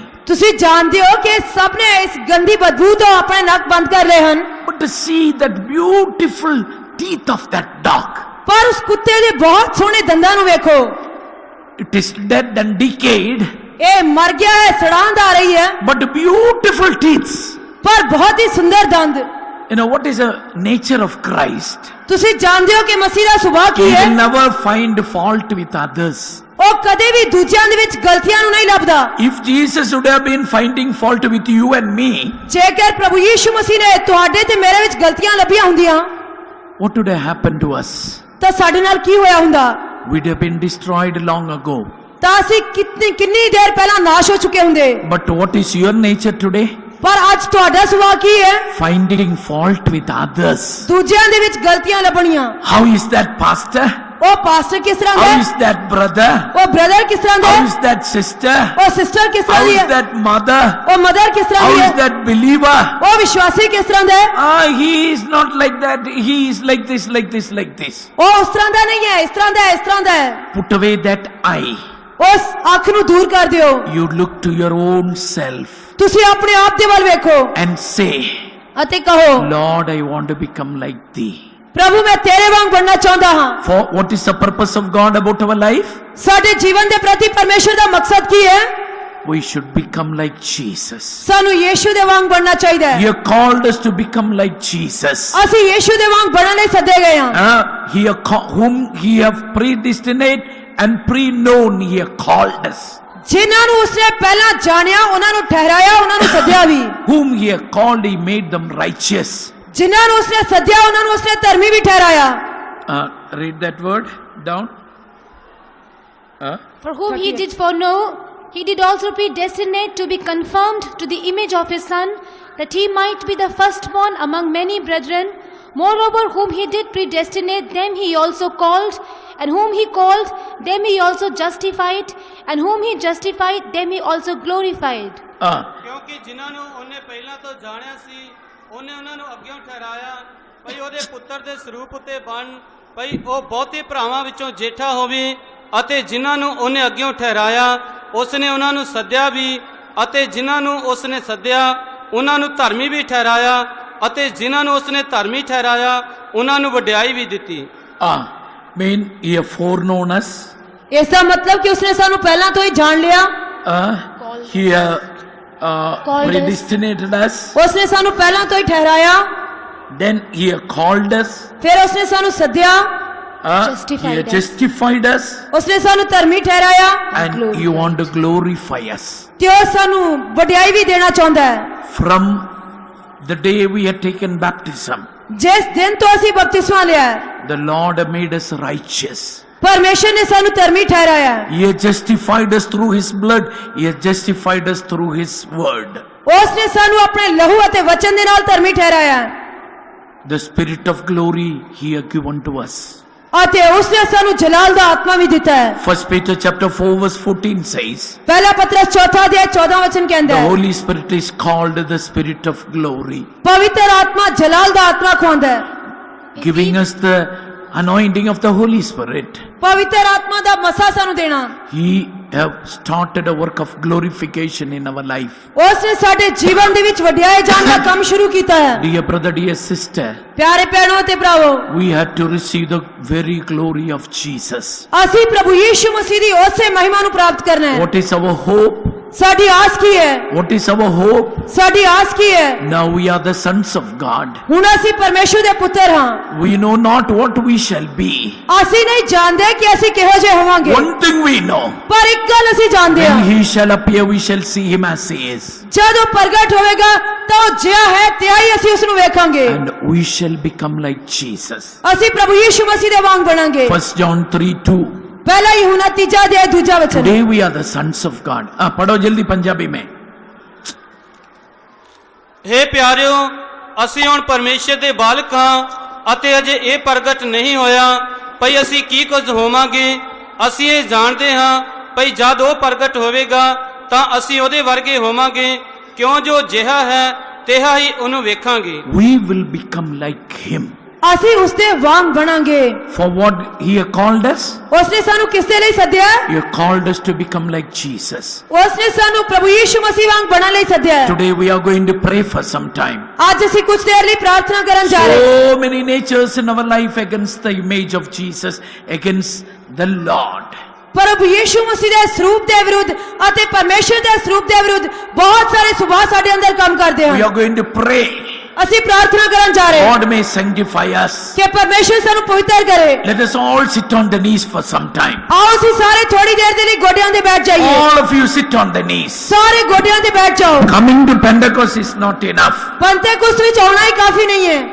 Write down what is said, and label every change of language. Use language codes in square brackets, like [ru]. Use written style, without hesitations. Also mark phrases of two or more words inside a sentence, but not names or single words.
[pa] ਤੁਸੀਂ ਜਾਣਦੇ ਹੋ ਕਿ ਸਭ ਨੇ ਇਸ ਗੰਦੀ ਬਦਬੂ ਤੋਂ ਆਪਣੇ ਨੱਕ ਬੰਦ ਕਰ ਲਏ ਹਨ। [en] But to see that beautiful teeth of that dog, [pa] ਪਰ ਉਸ ਕੁੱਤੇ ਦੇ ਬਹੁਤ ਸੋਹਣੇ ਦੰਦਾਂ ਨੂੰ ਵੇਖੋ। [en] it is dead and decayed, [pa] ਇਹ ਮਰ ਗਿਆ ਹੈ, ਸੜਾਂਦ ਆ ਰਹੀ ਹੈ, [en] but beautiful teeth. [pa] ਪਰ ਬਹੁਤ ਹੀ ਸੁੰਦਰ ਦੰਦ। [en] You know, what is the nature of Christ? [pa] ਤੁਸੀਂ ਜਾਣਦੇ ਹੋ ਕਿ ਮਸੀਹ ਦਾ ਸੁਭਾਅ [en] He [pa] ਕੀ ਹੈ? [en] will never find fault with others. [pa] ਉਹ ਕਦੇ ਵੀ ਦੂਜਿਆਂ ਦੇ ਵਿੱਚ ਗਲਤੀਆਂ ਨੂੰ ਨਹੀਂ ਲੱਭਦਾ। [en] If Jesus would have been finding fault with you and me, [pa] ਜੇਕਰ ਪ੍ਰਭੂ ਯੀਸ਼ੂ ਮਸੀਹ ਨੇ ਤੁਹਾਡੇ ਤੇ ਮੇਰੇ ਵਿੱਚ ਗਲਤੀਆਂ ਲੱਭੀਆਂ ਹੁੰਦੀਆਂ [en] what would have happened to us? [pa] ਤਾਂ ਸਾਡੇ ਨਾਲ ਕੀ ਹੋਇਆ ਹੁੰਦਾ? [en] We'd have been destroyed long ago. [pa] ਤਾਂ ਅਸੀਂ ਕਿੰਨੀ ਦੇਰ ਪਹਿਲਾਂ ਨਾਸ਼ ਹੋ ਚੁੱਕੇ ਹੁੰਦੇ। [en] But what is your nature today? [pa] ਪਰ ਅੱਜ ਤੁਹਾਡਾ ਸੁਭਾਅ ਕੀ ਹੈ? [en] Finding fault with others. [pa] ਦੂਜਿਆਂ ਦੇ ਵਿੱਚ ਗਲਤੀਆਂ ਲੱਭਣੀਆਂ। [en] How is that, pastor? [pa] ਉਹ ਪਾਸਟਰ ਕਿਸ ਤਰ੍ਹਾਂ ਦਾ [en] How [pa] ਹੈ? [en] is that, brother? [pa] ਉਹ ਬ੍ਰਦਰ ਕਿਸ ਤਰ੍ਹਾਂ ਦਾ [en] How [pa] ਹੈ? [en] is that, sister? [pa] ਉਹ ਸਿਸਟਰ ਕਿਸ [en] How [pa] ਤਰ੍ਹਾਂ ਦੀ [en] is [pa] ਹੈ? [en] that, mother? [pa] ਉਹ ਮਦਰ ਕਿਸ ਤਰ੍ਹਾਂ [en] How [pa] ਦੀ [en] is [pa] ਹੈ? [en] that, believer? [pa] ਉਹ ਵਿਸ਼ਵਾਸੀ ਕਿਸ ਤਰ੍ਹਾਂ ਦਾ ਹੈ? [en] He is not like that. He is like this, like this, like this. [pa] ਉਹ ਉਸ ਤਰ੍ਹਾਂ ਦਾ ਨਹੀਂ ਹੈ, ਇਸ ਤਰ੍ਹਾਂ ਦਾ ਹੈ, ਇਸ ਤਰ੍ਹਾਂ ਦਾ ਹੈ। [en] Put away that eye. [pa] ਉਸ ਅੱਖ ਨੂੰ ਦੂਰ ਕਰ ਦਿਓ। [en] You look to your own self [pa] ਤੁਸੀਂ ਆਪਣੇ ਆਪ ਦੇ ਵੱਲ ਵੇਖੋ [en] and say, [pa] ਅਤੇ ਕਹੋ, [en] Lord, I want to become like thee. [pa] ਪ੍ਰਭੂ ਮੈਂ ਤੇਰੇ ਵਾਂਗ ਬਣਨਾ ਚਾਹੁੰਦਾ ਹਾਂ। [en] For what is the purpose of God about our life? [pa] ਸਾਡੇ ਜੀਵਨ ਦੇ ਪ੍ਰਤੀ ਪਰਮੇਸ਼ਰ ਦਾ ਮਕਸਦ ਕੀ ਹੈ? [en] We should become like Jesus. [pa] ਸਾਨੂੰ ਯੀਸ਼ੂ ਦੇ ਵਾਂਗ ਬਣਨਾ ਚਾਹੀਦਾ [en] He [pa] ਹੈ। [en] called us to become like Jesus. [pa] ਅਸੀਂ ਯੀਸ਼ੂ ਦੇ ਵਾਂਗ ਬਣਨ ਲਈ ਸੱਦੇ ਗਏ ਹਾਂ। [en] Whom He have predestinated and pre-known, He have called us. [pa] ਜਿਨ੍ਹਾਂ ਨੂੰ ਉਸਨੇ ਪਹਿਲਾਂ ਜਾਣਿਆ, ਉਹਨਾਂ ਨੂੰ ਠਹਿਰਾਇਆ, ਉਹਨਾਂ ਨੂੰ ਸੱਦਿਆ ਵੀ। [en] Whom He have called, He made them righteous. [pa] ਜਿਨ੍ਹਾਂ ਨੂੰ ਉਸਨੇ ਸੱਦਿਆ, ਉਹਨਾਂ ਨੂੰ ਉਸਨੇ ਧਰਮੀ ਵੀ ਠਹਿਰਾਇਆ। [en] Read that word down. For whom he did foreknow, he did also predestinate to be conformed to the image of his Son, that he might be the firstborn among many brethren. Moreover, whom he did predestinate, them he also called, and whom he called, them he also justified, and whom he justified, them he also glorified. [pa] ਕਿਉਂਕਿ ਜਿਨ੍ਹਾਂ ਨੂੰ ਉਹਨੇ ਪਹਿਲਾਂ ਤੋਂ ਜਾਣਿਆ ਸੀ, ਉਹਨੇ ਉਹਨਾਂ ਨੂੰ ਅੱਗਿਓਂ ਠਹਿਰਾਇਆ ਭਈ ਉਹਦੇ ਪੁੱਤਰ ਦੇ ਸਰੂਪ ਉਤੇ ਬਣ, ਭਈ ਉਹ ਬਹੁਤੇ ਭਰਾਵਾਂ ਵਿੱਚੋਂ ਜੇਠਾ ਹੋਵੇ। ਅਤੇ ਜਿਨ੍ਹਾਂ ਨੂੰ ਉਹਨੇ ਅੱਗਿਓਂ ਠਹਿਰਾਇਆ, ਉਸਨੇ ਉਹਨਾਂ ਨੂੰ ਸੱਦਿਆ ਵੀ, ਅਤੇ ਜਿਨ੍ਹਾਂ ਨੂੰ ਉਸਨੇ ਸੱਦਿਆ, ਉਹਨਾਂ ਨੂੰ ਧਰਮੀ ਵੀ ਠਹਿਰਾਇਆ, ਅਤੇ ਜਿਨ੍ਹਾਂ ਨੂੰ ਉਸਨੇ ਧਰਮੀ ਠਹਿਰਾਇਆ, ਉਹਨਾਂ ਨੂੰ ਵਡਿਆਈ ਵੀ ਦਿੱਤੀ। [en] Mean He have foreknown us. [pa] ਇਸ ਦਾ ਮਤਲਬ ਕਿ ਉਸਨੇ ਸਾਨੂੰ ਪਹਿਲਾਂ ਤੋਂ ਹੀ ਜਾਣ ਲਿਆ। [en] He predestinated us. [pa] ਉਸਨੇ ਸਾਨੂੰ ਪਹਿਲਾਂ ਤੋਂ ਹੀ ਠਹਿਰਾਇਆ। [en] Then He have called us. [pa] ਫਿਰ ਉਸਨੇ ਸਾਨੂੰ ਸੱਦਿਆ। [en] He have justified us. [pa] ਉਸਨੇ ਸਾਨੂੰ ਧਰਮੀ ਠਹਿਰਾਇਆ। [en] And you want to glorify us. [pa] ਤੇ ਉਹ ਸਾਨੂੰ ਵਡਿਆਈ ਵੀ ਦੇਣਾ ਚਾਹੁੰਦਾ ਹੈ। [en] From the day we had taken baptism, [pa] ਜਿਸ ਦਿਨ ਤੋਂ ਅਸੀਂ ਬਪਤਿਸਮਾ ਲਿਆ ਹੈ, [en] the Lord have made us righteous. [pa] ਪਰਮੇਸ਼ਰ ਨੇ ਸਾਨੂੰ ਧਰਮੀ ਠਹਿਰਾਇਆ ਹੈ। [en] He has justified us through His blood. He has justified us through His word. [pa] ਉਸਨੇ ਸਾਨੂੰ ਆਪਣੇ ਲਹੂ ਅਤੇ ਵਚਨ ਦੇ ਨਾਲ ਧਰਮੀ ਠਹਿਰਾਇਆ ਹੈ। [en] The Spirit of glory He has given to us. [pa] ਅਤੇ ਉਸਨੇ ਸਾਨੂੰ ਜਲਾਲ ਦਾ ਆਤਮਾ ਵੀ ਦਿੱਤਾ ਹੈ। [en] 1 Peter chapter 4 verse 14 says, [pa] ਪਹਿਲਾ ਪਤਰਸ 4 ਅਧਿਆਇ 14 ਵਚਨ ਕਹਿੰਦਾ [en] the [pa] ਹੈ, [en] Holy Spirit is called the Spirit of glory, [pa] ਪਵਿੱਤਰ ਆਤਮਾ ਜਲਾਲ ਦਾ ਆਤਮਾ ਖਵਾਉਂਦਾ ਹੈ। [en] giving us the anointing of the Holy Spirit. [pa] ਪਵਿੱਤਰ ਆਤਮਾ ਦਾ ਮਸਾ ਸਾਨੂੰ ਦੇਣਾ। [en] He have started a work of glorification in our life. [pa] ਉਸਨੇ ਸਾਡੇ ਜੀਵਨ ਦੇ ਵਿੱਚ ਵਡਿਆਏ ਜਾਣ ਦਾ ਕੰਮ ਸ਼ੁਰੂ ਕੀਤਾ ਹੈ। [en] Dear brother, dear sister, [pa] ਪਿਆਰੇ ਭੈਣੋ ਤੇ ਭਰਾਵੋ, [en] we had to receive the very glory of Jesus. [pa] ਅਸੀਂ ਪ੍ਰਭੂ ਯੀਸ਼ੂ ਮਸੀਹ ਦੀ ਉਸੇ ਮਹਿਮਾ ਨੂੰ ਪ੍ਰਾਪਤ ਕਰਨਾ ਹੈ। [en] What is our hope? [pa] ਸਾਡੀ ਆਸ ਕੀ ਹੈ? [en] What is our hope? [pa] ਸਾਡੀ ਆਸ ਕੀ ਹੈ? [en] Now we are the sons of God. [pa] ਹੁਣ ਅਸੀਂ ਪਰਮੇਸ਼ਰ ਦੇ ਪੁੱਤਰ ਹਾਂ। [en] We know not what we shall be. [pa] ਅਸੀਂ ਨਹੀਂ ਜਾਣਦੇ ਕਿ ਅਸੀਂ ਕਿਹੋ ਜਿਹੇ ਹੋਵਾਂਗੇ, [en] One thing we know, [pa] ਪਰ ਇੱਕ ਗੱਲ ਅਸੀਂ ਜਾਣਦੇ [en] when [pa] ਹਾਂ, [en] he shall appear, we shall see him as he is. [pa] ਜਦੋਂ ਪ੍ਰਗਟ ਹੋਵੇਗਾ ਤਾਂ ਉਹ ਜਿਹਾ ਹੈ ਤਿਹਾ ਹੀ ਅਸੀਂ ਉਸ ਨੂੰ ਵੇਖਾਂਗੇ, [en] And we shall become like Jesus. [pa] ਅਸੀਂ ਪ੍ਰਭੂ ਯੀਸ਼ੂ ਮਸੀਹ ਦੇ ਵਾਂਗ ਬਣਾਂਗੇ। [en] 1 John 3:2. [hi] ਪਹਿਲਾ यूहन्ना 3 अध्याय 2 वचन। [en] Today we are the sons of God. [hi] पढ़ो जल्दी पंजाबी में। [pa] हे ਪਿਆਰਿਓ, ਅਸੀਂ ਹੁਣ ਪਰਮੇਸ਼ਰ ਦੇ ਬਾਲਕ ਹਾਂ ਅਤੇ ਅਜੇ ਇਹ ਪ੍ਰਗਟ ਨਹੀਂ ਹੋਇਆ ਭਈ ਅਸੀਂ ਕੀ ਕੁਝ ਹੋਵਾਂਗੇ। ਅਸੀਂ ਇਹ ਜਾਣਦੇ ਹਾਂ ਭਈ ਜਦ ਉਹ ਪ੍ਰਗਟ ਹੋਵੇਗਾ ਤਾਂ ਅਸੀਂ ਉਹਦੇ ਵਰਗੇ ਹੋਵਾਂਗੇ, ਕਿਉਂ ਜੋ ਜਿਹਾ ਹੈ ਤਿਹਾ ਹੀ ਉਹਨੂੰ ਵੇਖਾਂਗੇ। [en] We will become like him. [pa] ਅਸੀਂ ਉਸ ਦੇ ਵਾਂਗ ਬਣਾਂਗੇ। [en] For what he called us? [pa] ਉਸਨੇ ਸਾਨੂੰ ਕਿਸ ਦੇ ਲਈ ਸੱਦਿਆ? [en] He called us to become like Jesus. [pa] ਉਸਨੇ ਸਾਨੂੰ ਪ੍ਰਭੂ ਯੀਸ਼ੂ ਮਸੀਹ ਵਾਂਗ ਬਣਨ ਲਈ ਸੱਦਿਆ ਹੈ। [en] Today we are going to pray for some time. [pa] ਅੱਜ ਅਸੀਂ ਕੁਝ ਦੇਰ ਲਈ ਪ੍ਰਾਰਥਨਾ ਕਰਨ ਜਾ ਰਹੇ ਹਾਂ। [en] So many natures in our life against the image of Jesus, against the Lord. [pa] ਪ੍ਰਭੂ ਯੀਸ਼ੂ ਮਸੀਹ ਦੇ ਸਰੂਪ ਦੇ ਵਿਰੁੱਧ ਅਤੇ ਪਰਮੇਸ਼ਰ ਦੇ ਸਰੂਪ ਦੇ ਵਿਰੁੱਧ ਬਹੁਤ ਸਾਰੇ ਸੁਭਾਅ ਸਾਡੇ ਅੰਦਰ ਕੰਮ ਕਰਦੇ [en] We [pa] ਹਨ। [en] are going to pray. [pa] ਅਸੀਂ ਪ੍ਰਾਰਥਨਾ ਕਰਨ ਜਾ ਰਹੇ ਹਾਂ [en] God may sanctify us. [pa] ਕਿ ਪਰਮੇਸ਼ਰ ਸਾਨੂੰ ਪਵਿੱਤਰ ਕਰੇ। [en] Let us all sit on the knees for some time. [pa] ਆਓ ਅਸੀਂ ਸਾਰੇ ਥੋੜੀ ਦੇਰ ਦੇ ਲਈ ਗੋਡਿਆਂ ਤੇ ਬੈਠ ਜਾਈਏ। [en] All of you sit on the knees. [pa] ਸਾਰੇ ਗੋਡਿਆਂ ਤੇ ਬੈਠ ਜਾਓ। [en] Coming to Pentecost is not enough. [pa] ਪੰਤੇਕੁਸਤ ਵਿੱਚ ਆਉਣਾ ਹੀ ਕਾਫੀ ਨਹੀਂ ਹੈ।